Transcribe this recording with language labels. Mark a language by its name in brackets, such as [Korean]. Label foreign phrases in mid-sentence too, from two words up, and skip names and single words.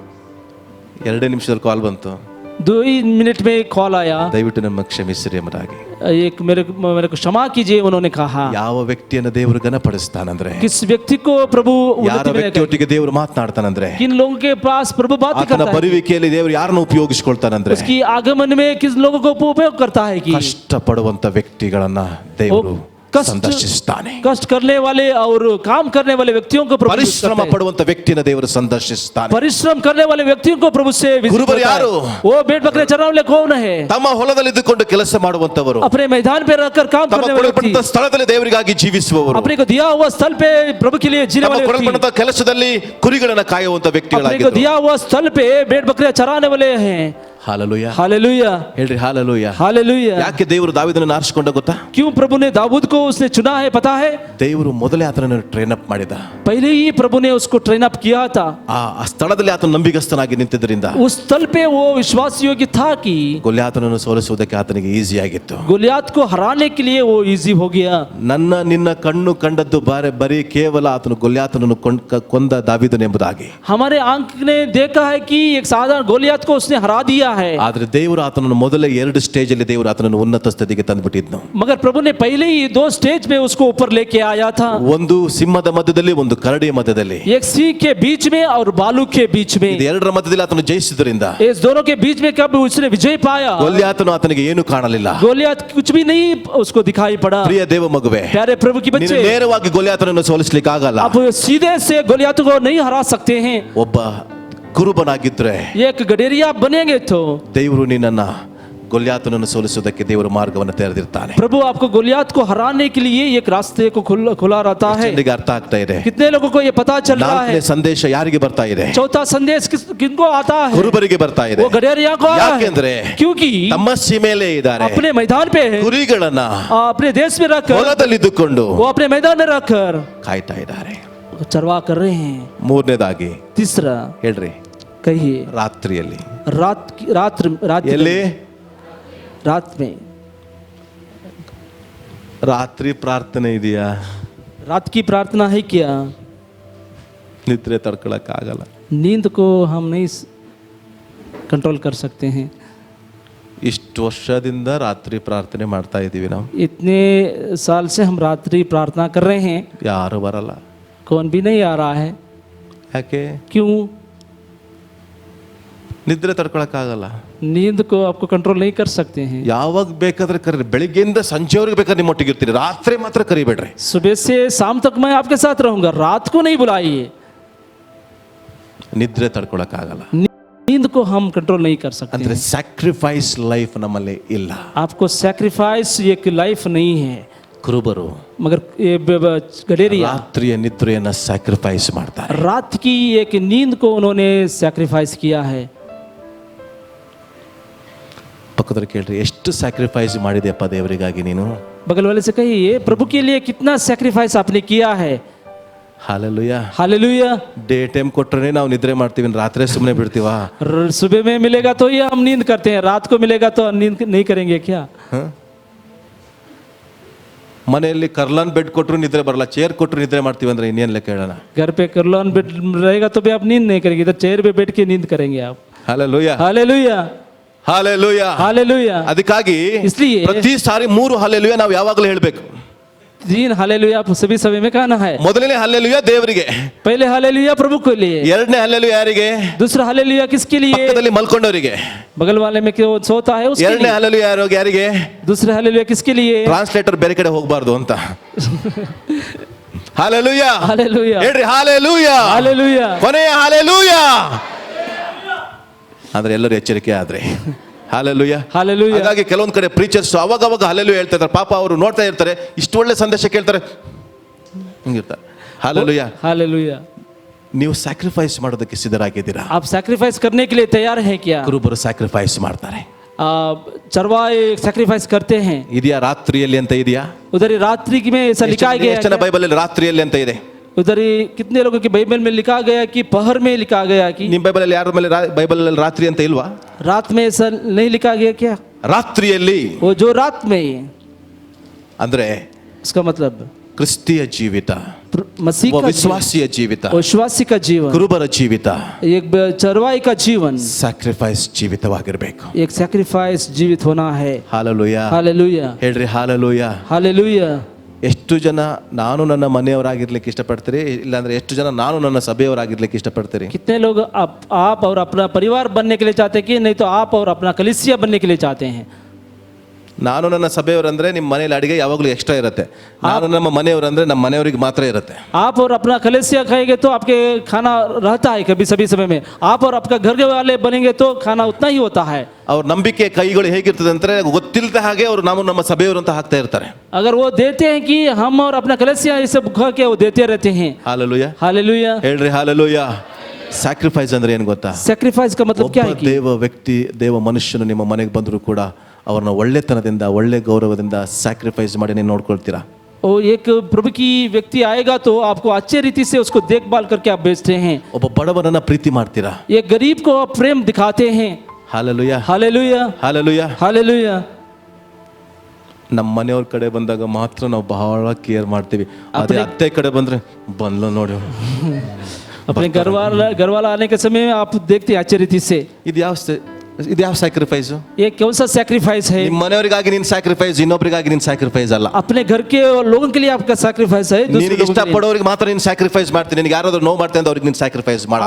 [Kannada] 2 ನಿಮಿಷದಲ್ಲಿ ಕಾಲ್ ಬಂತು. [Hindi] 2 ही मिनट में कॉल आया. [Kannada] ದಯವಿಟ್ಟು ನಮ್ಮ ಕ್ಷಮಿಸಿರಿ ಎಂಬುದಾಗಿ. [Hindi] एक मेरे को क्षमा कीजिए उन्होंने कहा. [Kannada] ಯಾವ ವ್ಯಕ್ತಿಯನ್ನು ದೇವರು ಘನಪಡಿಸ್ತಾನಂದ್ರೆ, [Hindi] किस व्यक्ति को प्रभु [Kannada] ಯಾರ [Hindi] उन्नति में [Kannada] ವ್ಯಕ್ತಿಯೊಟ್ಟಿಗೆ ದೇವರು ಮಾತನಾಡ್ತಾನಂದ್ರೆ, [Hindi] किन लोगों के पास प्रभु बात [Kannada] ಆತನ [Hindi] करता है, [Kannada] ಬರುವಿಕೆಯಲ್ಲಿ ದೇವರು ಯಾರನ್ನು ಉಪಯೋಗಿಸಿಕೊಳ್ತಾನಂದ್ರೆ, [Hindi] उसकी आगमन में किस लोगों को उपयोग करता है कि [Kannada] ಕಷ್ಟ ಪಡುವಂತ ವ್ಯಕ್ತಿಗಳನ್ನ ದೇವರು [Hindi] कष्ट [Kannada] ಸಂದರ್ಶಿಸ್ತಾನೆ. [Hindi] कष्ट करने वाले और काम करने वाले व्यक्तियों को प्रभु [Kannada] ಪರಿಶ್ರಮ ಪಡುವಂತ ವ್ಯಕ್ತಿನ ದೇವರು ಸಂದರ್ಶಿಸ್ತಾನೆ. [Hindi] परिश्रम करने वाले व्यक्तियों को प्रभु से विजिट गुरुबर करता है. यारो? वो भेड़ बकरे चराने वाले कौन है? [Kannada] ತಮ್ಮ ಹೊಲದಲ್ಲಿ ಇದ್ದುಕೊಂಡು ಕೆಲಸ ಮಾಡುವಂತವರು, [Hindi] अपने मैदान पे रहकर काम [Kannada] ತಮ್ಮ [Hindi] करने वाले [Kannada] ಕೊಡಲ್ಪಟ್ಟ [Hindi] व्यक्ति, [Kannada] ಸ್ಥಳದಲ್ಲಿ ದೇವರಿಗಾಗಿ ಜೀವಿಸುವವರು, [Hindi] अपने को दिया हुआ स्थल पे प्रभु के लिए जीने [Kannada] ತಮ್ಮ [Hindi] वाले व्यक्ति, [Kannada] ಕೊಡಲ್ಪಟ್ಟ ಕೆಲಸದಲ್ಲಿ ಕುರಿಗಳನ್ನ ಕಾಯುವಂತ [Hindi] अपने को [Kannada] ವ್ಯಕ್ತಿಗಳಾಗಿದ್ದಾರೆ. [Hindi] दिया हुआ स्थल पे भेड़ बकरे चराने वाले हैं. [Kannada] ಹಾಲೆಲೂಯಾ. [Hindi] हालेलुया [Kannada] ಹೇಳ್ರಿ ಹಾಲೆಲೂಯಾ. [Hindi] हालेलुया. [Kannada] ಯಾಕೆ ದೇವರು ದಾವೀದನನ್ನು ಆರಿಸಿಕೊಂಡ ಗೊತ್ತಾ? [Hindi] क्यों प्रभु ने दाऊद को उसने चुना है पता है? [Kannada] ದೇವರು ಮೊದಲೇ ಆತನನ್ನು [English] train up [Kannada] ಮಾಡಿದ. [Hindi] पहले ही प्रभु ने उसको [English] train up [Hindi] किया था. [Kannada] ಆ ಸ್ಥಳದಲ್ಲಿ ಆತನ ನಂಬಿಗಸ್ತನಾಗಿ ನಿಂತಿದ್ದರಿಂದ [Hindi] उस स्थल पे वो विश्वास योग्य था कि [Kannada] ಗೊಲ್ಯಾತನನ್ನು ಸೋಲಿಸುವುದಕ್ಕೆ ಆತನಿಗೆ ಈಸಿ ಆಗಿತ್ತು. [Hindi] गोलियात को हराने के लिए वो इजी हो गया. [Kannada] ನನ್ನ ನಿನ್ನ ಕಣ್ಣು ಕಂಡದ್ದು ಬರೀ ಕೇವಲ ಆತನು ಗೊಲ್ಯಾತನನ್ನು ಕೊಂದ ದಾವೀದನೆಂಬುದಾಗಿ. [Hindi] हमारे आंख ने देखा है कि एक साधारण गोलियात को उसने हरा दिया है. [Kannada] ಆದ್ರೆ ದೇವರು ಆತನನ್ನು ಮೊದಲೇ 2 ಸ್ಟೇಜ್ ಅಲ್ಲಿ ದೇವರು ಆತನನ್ನು ಉನ್ನತ ಸ್ಥಿತಿಗೆ ತಂದುಬಿಟ್ಟಿದ್ನು. [Hindi] मगर प्रभु ने पहले ही 2 स्टेज में उसको ऊपर लेके आया था. [Kannada] ಒಂದು ಸಿಂಹದ ಮಧ್ಯದಲ್ಲಿ, ಒಂದು ಕರಡಿಯ ಮಧ್ಯದಲ್ಲಿ. [Hindi] एक सिंह के बीच में और भालू के बीच में. [Kannada] ಇದು ಎರಡರ ಮಧ್ಯದಲ್ಲಿ ಆತನು ಜಯಿಸಿದ್ರಿಂದ [Hindi] इस दोनों के बीच में कब उसने विजय पाया. [Kannada] ಗೊಲ್ಯಾತನು ಆತನಿಗೆ ಏನು ಕಾಣಲಿಲ್ಲ. [Hindi] गोलियात कुछ भी नहीं उसको दिखाई पड़ा. [Kannada] ಪ್ರಿಯ ದೇವ ಮಗುವೆ, [Hindi] प्यारे प्रभु की [Kannada] ನೀನು [Hindi] बच्चे, [Kannada] ನೇರವಾಗಿ ಗೊಲ್ಯಾತನನ್ನು ಸೋಲಿಸಲಿಕ್ಕೆ ಆಗಲ್ಲ. [Hindi] आप सीधे से गोलियात को नहीं हरा सकते हैं. [Kannada] ಒಬ್ಬ ಕುರುಬನಾಗಿದ್ರೆ, [Hindi] एक गडेरिया बनेंगे तो [Kannada] ದೇವರು ನಿನ್ನನ್ನ ಗೊಲ್ಯಾತನನ್ನು ಸೋಲಿಸುವುದಕ್ಕೆ ದೇವರು ಮಾರ್ಗವನ್ನು ತೆರೆದಿರ್ತಾನೆ. [Hindi] प्रभु आपको गोलियात को हराने के लिए एक रास्ते को खुला रहता है. [Kannada] ಜನರಿಗೆ ಅರ್ಥ ಆಗ್ತಾ ಇದೆ? [Hindi] कितने लोगों को ये पता चल रहा है? [Kannada] ನಾಲ್ಕನೇ ಸಂದೇಶ ಯಾರಿಗೆ ಬರ್ತಾ ಇದೆ? [Hindi] चौथा संदेश किनको आता है? [Kannada] ಕುರುಬರಿಗೆ ಬರ್ತಾ ಇದೆ. [Hindi] वो गडेरिया को आता [Kannada] ಯಾಕೆಂದ್ರೆ [Hindi] है. क्योंकि [Kannada] ತಮ್ಮ ಸೀಮೆಯಲ್ಲೇ ಇದ್ದಾರೆ. [Hindi] अपने मैदान पे है. [Kannada] ಕುರಿಗಳನ್ನ [Hindi] अपने देश में रखकर, [Kannada] ಹೊಲದಲ್ಲಿದ್ದುಕೊಂಡು [Hindi] वो अपने मैदान में रखकर [Kannada] ಕಾಯ್ತಾ ಇದ್ದಾರೆ. [Hindi] चरवा कर रहे हैं. [Kannada] ಮೂರನೇದಾಗಿ [Hindi] तीसरा [Kannada] ಹೇಳ್ರಿ, [Hindi] कहिए [Kannada] ರಾತ್ರಿಯಲ್ಲಿ. [Hindi] रात [Kannada] ಎಲ್ಲಿ? [Hindi] रात में. [Kannada] ರಾತ್ರಿ ಪ್ರಾರ್ಥನೆ ಇದೆಯಾ? [Hindi] रात की प्रार्थना है क्या? [Kannada] ನಿದ್ರೆ ತಡ್ಕೊಳಕ್ ಆಗಲ್ಲ. [Hindi] नींद को हम नहीं कंट्रोल कर सकते हैं. [Kannada] ಇಷ್ಟು ವರ್ಷದಿಂದ ರಾತ್ರಿ ಪ್ರಾರ್ಥನೆ ಮಾಡ್ತಾ ಇದೀವಿ ನಾವು. [Hindi] इतने साल से हम रात्रि प्रार्थना कर रहे हैं, [Kannada] ಯಾರು ಬರಲ್ಲ. [Hindi] कौन भी नहीं आ रहा है. [Kannada] ಯಾಕೆ? [Hindi] क्यों? [Kannada] ನಿದ್ರೆ ತಡ್ಕೊಳಕ್ ಆಗಲ್ಲ. [Hindi] नींद को आपको कंट्रोल नहीं कर सकते हैं. [Kannada] ಯಾವಾಗ ಬೇಕಾದ್ರೆ ಕರೀರಿ. ಬೆಳಿಗ್ಗೆಯಿಂದ ಸಂಜೆವರೆಗೆ ಬೇಕಾದ್ರೆ ನಿಮ್ಮೊಟ್ಟಿಗೆ ಇರ್ತೀರಿ. ರಾತ್ರಿ ಮಾತ್ರ ಕರಿಬೇಡ್ರಿ. [Hindi] सुबह से शाम तक मैं आपके साथ रहूंगा, रात को नहीं बुलाइए. [Kannada] ನಿದ್ರೆ ತಡ್ಕೊಳಕ್ ಆಗಲ್ಲ. [Hindi] नींद को हम कंट्रोल नहीं कर सकते [Kannada] ಅಂದ್ರೆ [Hindi] हैं. [English] sacrifice life [Kannada] ನಮ್ಮಲ್ಲಿ ಇಲ್ಲ. [Hindi] आपको सैक्रिफाइस एक लाइफ नहीं है. [Kannada] ಕುರುಬರು [Hindi] मगर ये गडेरिया [Kannada] ರಾತ್ರಿಯ ನಿದ್ರೆಯನ್ನ ಸ್ಯಾಕ್ರಿಫೈಸ್ ಮಾಡ್ತಾರೆ. [Hindi] रात की एक नींद को उन्होंने सैक्रिफाइस किया है. [Kannada] ಪಕ್ಕದಲ್ಲಿ ಕೇಳ್ರಿ, ಎಷ್ಟು ಸ್ಯಾಕ್ರಿಫೈಸ್ ಮಾಡಿದೆಯಪ್ಪ ದೇವರಿಗಾಗಿ ನೀನು? [Hindi] बगल वाले से कहिए, प्रभु के लिए कितना सैक्रिफाइस आपने किया है. [Kannada] ಹಾಲೆಲೂಯಾ. [Hindi] हालेलुया. [English] day time [Kannada] ಕೊಟ್ರೆ ನಾವು ನಿದ್ರೆ ಮಾಡ್ತೀವಿ, ರಾತ್ರಿ ಸುಮ್ಮನೆ ಬಿಡ್ತೀವಾ? [Hindi] सुबह में मिलेगा तो ये हम नींद करते हैं, रात को मिलेगा तो नींद नहीं करेंगे क्या? [Kannada] ಮನೆಯಲ್ಲಿ ಕರ್ಲಾನ್ ಬೆಡ್ ಕೊಟ್ಟರು ನಿದ್ರೆ ಬರಲ್ಲ, ಚೇರ್ ಕೊಟ್ಟರು ನಿದ್ರೆ ಮಾಡ್ತೀವಿ ಅಂದ್ರೆ ಇನ್ನೇನ್ ಲೆಕ್ಕ ಹೇಳೋಣ? [Hindi] घर पे करलोन बेड रहेगा तो भी आप नींद नहीं करेंगे, इधर चेयर पे बैठ के नींद करेंगे आप. [Kannada] ಹಾಲೆಲೂಯಾ. [Hindi] हालेलुया. [Kannada] ಹಾಲೆಲೂಯಾ. [Hindi] हालेलुया. [Kannada] ಅದಕ್ಕಾಗಿ [Hindi] इसलिए [Kannada] ಪ್ರತಿ ಸಾರಿ 3 ಹಾಲೆಲೂಯಾ ನಾವು ಯಾವಾಗಲೂ ಹೇಳಬೇಕು. [Hindi] 3 हालेलुया आप सभी समय में कहना है। [Kannada] ಮೊದಲನೇ ಹಲ್ಲೆಲೂಯ ದೇವರಿಗೆ, [Hindi] पहले हालेलुया प्रभु के लिए, [Kannada] ಎರಡನೇ ಹಲ್ಲೆಲೂಯ ಯಾರಿಗೆ? [Hindi] दूसरा हालेलुया किसके लिए? [Kannada] ಪಕ್ಕದಲ್ಲಿ ಮಲ್ಕೊಂಡವರಿಗೆ. [Hindi] बगल वाले में क्यों सोता है उसके [Kannada] ಎರಡನೇ [Hindi] लिए। [Kannada] ಹಲ್ಲೆಲೂಯ ಯಾರಿಗೆ? [Hindi] दूसरा हालेलुया किसके लिए? [Kannada] ಟ್ರಾನ್ಸ್ಲೇಟರ್ ಬೇರೆ ಕಡೆ ಹೋಗಬಾರ್ದು ಅಂತ. ಹಾಲೆಲೂಯ, [Hindi] हालेलुया, [Kannada] ಹೇಳ್ರಿ ಹಾಲೆಲೂಯ, [Hindi] हालेलुया, [Kannada] ಕೊನೆಯ ಹಾಲೆಲೂಯ. ಅಂದ್ರೆ ಎಲ್ಲರೂ ಎಚ್ಚರಿಕೆ ಆದ್ರೆ ಹಾಲೆಲೂಯ. [Hindi] हालेलुया। [Kannada] ಹಾಗಾಗಿ ಕೆಲವೊಂದ್ ಕಡೆ ಪ್ರೀಚರ್ಸ್ ಅವಾಗ ಹಾಲೆಲೂಯ ಹೇಳ್ತಾ ಇರ್ತಾರೆ. ಪಾಪ ಅವರು ನೋಡ್ತಾ ಇರ್ತಾರೆ, ಇಷ್ಟು ಒಳ್ಳೆ ಸಂದೇಶ ಕೇಳ್ತಾರೆ, ಹಿಂಗಿರ್ತಾರೆ. ಹಾಲೆಲೂಯ. [Hindi] हालेलुया। [Kannada] ನೀವು ಸ್ಯಾಕ್ರಿಫೈಸ್ ಮಾಡೋದಕ್ಕೆ ಸಿದ್ಧರಾಗಿದ್ದೀರಾ? [Hindi] आप सैक्रिफाइस करने के लिए तैयार हैं क्या? [Kannada] ಕುರುಬರು ಸ್ಯಾಕ್ರಿಫೈಸ್ ಮಾಡ್ತಾರೆ. [Hindi] चरवाहे सैक्रिफाइस करते हैं। [Kannada] ಇದೆಯಾ ರಾತ್ರಿಯಲ್ಲಿ ಅಂತ ಇದೆಯಾ? [Hindi] उधर ही रात्रि में ऐसा लिखा गया [Kannada] ಎಷ್ಟು ಜನ [Hindi] है। [Kannada] ಬೈಬಲ್ ಅಲ್ಲಿ ರಾತ್ರಿಯಲ್ಲಿ ಅಂತ ಇದೆ? [Hindi] उधर ही कितने लोगों की बाइबल में लिखा गया कि पहर में लिखा गया कि? [Kannada] ನಿಮ್ ಬೈಬಲ್ ಅಲ್ಲಿ ಯಾರ ಮೇಲೆ ಬೈಬಲ್ ಅಲ್ಲಿ ರಾತ್ರಿ ಅಂತ ಇಲ್ವಾ? [Hindi] रात में ऐसा नहीं लिखा गया क्या? [Kannada] ರಾತ್ರಿಯಲ್ಲಿ [Hindi] वो जो रात में, [Kannada] ಅಂದ್ರೆ [Hindi] उसका मतलब [Kannada] ಕ್ರಿಸ್ತಿಯ ಜೀವಿತ, [Hindi] मसीह का [Kannada] ವಿಶ್ವಾಸಿಯ ಜೀವಿತ, [Hindi] विश्वासी का जीवन, [Kannada] ಕುರುಬರ ಜೀವಿತ [Hindi] एक चरवाई का जीवन, [Kannada] ಸ್ಯಾಕ್ರಿಫೈಸ್ ಜೀವಿತವಾಗಿರ್ಬೇಕು. [Hindi] एक सैक्रिफाइस जीवित होना है। [Kannada] ಹಾಲೆಲೂಯ, [Hindi] हालेलुया, [Kannada] ಹೇಳ್ರಿ ಹಾಲೆಲೂಯ. [Hindi] हालेलुया। [Kannada] ಎಷ್ಟು ಜನ ನಾನು ನನ್ನ ಮನೆಯವರಾಗಿರ್ಲಿಕ್ಕೆ ಇಷ್ಟಪಡ್ತೀರಿ? ಇಲ್ಲಾಂದ್ರೆ ಎಷ್ಟು ಜನ ನಾನು ನನ್ನ ಸಭೆಯವರಾಗಿರ್ಲಿಕ್ಕೆ ಇಷ್ಟಪಡ್ತೀರಿ? [Hindi] कितने लोग आप और अपना परिवार बनने के लिए चाहते हैं कि नहीं तो आप और अपना कलीसिया बनने के लिए चाहते हैं? [Kannada] ನಾನು ನನ್ನ ಸಭೆಯವರಂದ್ರೆ ನಿಮ್ಮ ಮನೆಯಲ್ಲಿ ಅಡಿಗೆ ಯಾವಾಗಲೂ ಎಕ್ಸ್ಟ್ರಾ ಇರುತ್ತೆ. ನಾನು ನಮ್ಮ ಮನೆಯವರಂದ್ರೆ ನಮ್ಮ ಮನೆಯವರಿಗೆ ಮಾತ್ರ ಇರುತ್ತೆ. [Hindi] आप और अपना कलीसिया खाएंगे तो आपके खाना रहता है कभी सभी समय में। आप और आपका घर के वाले बनेंगे तो खाना उतना ही होता है। [Kannada] ಅವ್ರ ನಂಬಿಕೆ ಕೈಗಳು ಹೇಗಿರ್ತದೆ ಅಂದ್ರೆ ಗೊತ್ತಿಲ್ಲದ ಹಾಗೆ ಅವರು ನಮ್ಮ ಸಭೆಯವರು ಅಂತ ಹಾಕ್ತಾ ಇರ್ತಾರೆ. [Hindi] अगर वो देते हैं कि हम और अपना कलीसिया ये सब खा के वो देते रहते हैं। [Kannada] ಹಾಲೆಲೂಯ, [Hindi] हालेलुया। [Kannada] ಹೇಳ್ರಿ ಹಾಲೆಲೂಯ. ಸ್ಯಾಕ್ರಿಫೈಸ್ ಅಂದ್ರೆ ಏನು ಗೊತ್ತಾ? [Hindi] सैक्रिफाइस का मतलब क्या है कि [Kannada] ದೇವ ವ್ಯಕ್ತಿ, ದೇವ ಮನುಷ್ಯನು ನಿಮ್ಮ ಮನೆಗೆ ಬಂದರೂ ಕೂಡ ಅವ್ರನ್ನ ಒಳ್ಳೆತನದಿಂದ, ಒಳ್ಳೆ ಗೌರವದಿಂದ ಸ್ಯಾಕ್ರಿಫೈಸ್ ಮಾಡಿ ನೀವು ನೋಡ್ಕೊಳ್ತೀರಾ? [Hindi] और एक प्रभु की व्यक्ति आएगा तो आपको अच्छे रीति से उसको देखभाल करके आप बेचते हैं। [Kannada] ಒಬ್ಬ ಬಡವನನ್ನ ಪ್ರೀತಿ ಮಾಡ್ತೀರಾ? [Hindi] एक गरीब को आप प्रेम दिखाते हैं। [Kannada] ಹಾಲೆಲೂಯ, [Hindi] हालेलुया, [Kannada] ಹಾಲೆಲೂಯ. [Hindi] हालेलुया। [Kannada] ನಮ್ಮ ಮನೆಯವ್ರ ಕಡೆ ಬಂದಾಗ ಮಾತ್ರ ನಾವು ಬಹಳ ಕೇರ್ ಮಾಡ್ತೀವಿ. ಅದೇ ಅತ್ತೆ ಕಡೆ ಬಂದ್ರೆ ಬಂದ್ಲು ನೋಡಿ. [Hindi] अपने घर वाला आने के समय में आप देखते हैं अच्छे रीति से। [Kannada] ಇದು ಯಾವ ಸ್ಯಾಕ್ರಿಫೈಸ್? [Hindi] ये कौन सा सैक्रिफाइस है? [Kannada] ನಿಮ್ಮ ಮನೆಯವರಿಗಾಗಿ ನಿನ್ ಸ್ಯಾಕ್ರಿಫೈಸ್, ಇನ್ನೊಬ್ಬರಿಗಾಗಿ ನಿನ್ ಸ್ಯಾಕ್ರಿಫೈಸ್ ಅಲ್ಲ. [Hindi] अपने घर के लोगों के लिए आपका सैक्रिफाइस है। दूसरे [Kannada] ನಿನಗೆ [Hindi] लोगों के लिए। [Kannada] ಇಷ್ಟಪಡೋರಿಗೆ ಮಾತ್ರ ನೀನು ಸ್ಯಾಕ್ರಿಫೈಸ್ ಮಾಡ್ತೀನಿ. ನಿನಗೆ ಯಾರಾದ್ರೂ ನೋವು ಮಾಡ್ತಾರೆ ಅಂತ ಅವ್ರಿಗೆ ನೀನು ಸ್ಯಾಕ್ರಿಫೈಸ್ ಮಾಡಲ್ಲ.